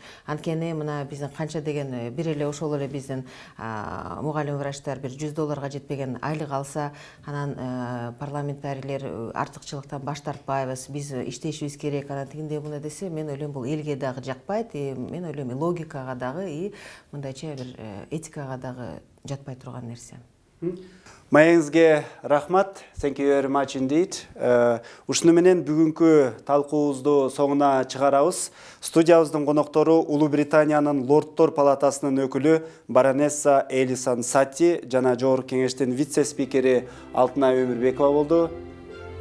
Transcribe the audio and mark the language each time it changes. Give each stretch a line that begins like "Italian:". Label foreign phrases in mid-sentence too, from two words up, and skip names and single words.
Kyrgyz: Анткени мына биздин канча деген бир эле ошол эле биздин мугалим врачтар бир $100 жетпеген айлык алса, анан парламентарийлер артыкчылыктан баш тартпайбыз, биз иштешибиз керек, анан тигиндей мындай десе, мен ойлойм бул элге дагы жакпайт, мен ойлойм логикага дагы и мындайча бир этикага дагы жатпай турган нерсе. Маеңизге рахмат.
English: Thank you very much indeed.
Kyrgyz: Ушуну менен бүгүнкү талкуубузду соңуна чыгарабыз. Студиябыздын коноктору Улуу Британиянын Лордтор палатасынын өкүлү баронесса Элисан Сати жана Жогорку Кеңештин вице-спикери Алтынай Өмүрбекова болду.